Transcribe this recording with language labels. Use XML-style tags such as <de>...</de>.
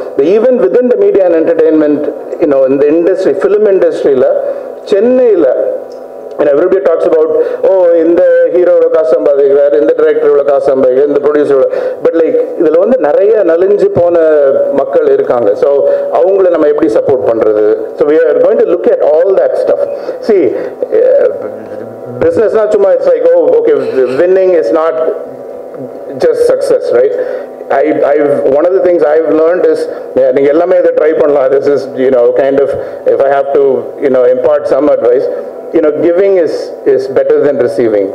<en>Even within the media and entertainment, in the industry, film industry la Chennai, and everybody talks about, oh, in the hero in the director in the producer, but like</en> <ta>இதுல நிறைய நலிஞ்சு போன மக்கள் இருக்காங்க. So அவங்களை நம்ம எப்படி support பண்றது?</ta> <en>So we are going to look at all that stuff. See, business not chuma, it's like, oh okay, winning is not just success, right? One of the things I've learned is</en> <ta>நீங்க எல்லாமே இத try பண்ணலாம்.</ta> <en>This is kind of, if I have to impart some advice, giving is better than receiving.</en>